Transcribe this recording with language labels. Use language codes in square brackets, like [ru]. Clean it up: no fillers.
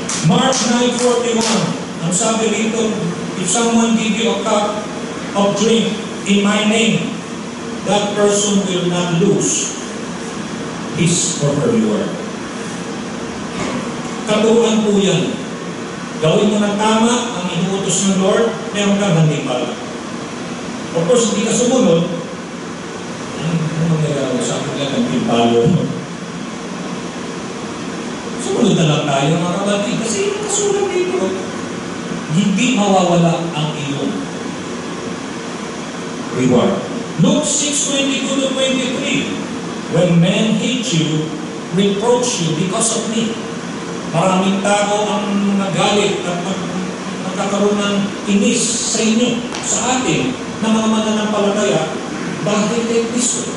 [en] Mark 9:41, [tl] ang sabi dito, [en] if someone give you a cup of drink in my name, that person will not lose his or her reward. [tl] Katuruan po yan. Gawin mo ng tama ang inuutos ng Lord, meron kang gantimpala. [en] Of course, [tl] hindi ka sumunod, ano mangyayari sa akin lang gantimpala? Sumunod na lang tayo mga kapatid kasi yung kasulat dito, hindi mawawala ang iyong reward. [en] Luke 6:22-23, when men hate you, reproach you because of me. [tl] Maraming tao ang nagalit at nagkakaroon ng inis sa inyo, sa atin, na mga mananampalataya dahil kay Kristo.